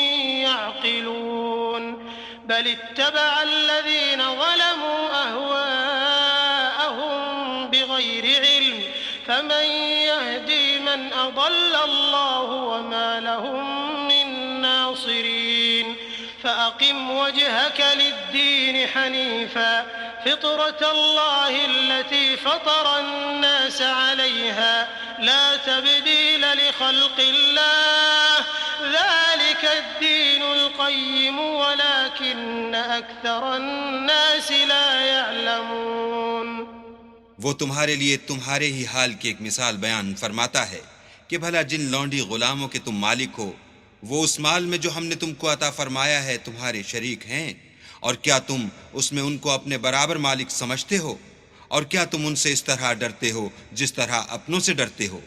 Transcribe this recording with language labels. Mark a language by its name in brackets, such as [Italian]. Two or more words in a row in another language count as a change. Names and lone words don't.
[Arabic] يعقلون بل اتبع الذين ظلموا أهواءهم بغير علم فمن يهدي من أضل الله وما لهم من ناصرين فأقم وجهك للدين حنيفا فطرة الله التي فطر الناس عليها لا تبديل لخلق الله ذلك الدين القيم ولكن أكثر الناس لا يعلمون. [Hindi] वो तुम्हारे लिए तुम्हारे ही हाल की एक मिसाल बयान फरमाता है कि भला जिन लौंडी गुलामों के तुम मालिक हो, वो उस माल में जो हमने तुमको अता फरमाया है तुम्हारे शरीक हैं, और क्या तुम उसमें उनको अपने बराबर मालिक समझते हो? और क्या तुम उनसे इस तरह डरते हो जिस तरह अपनों से डरते हो?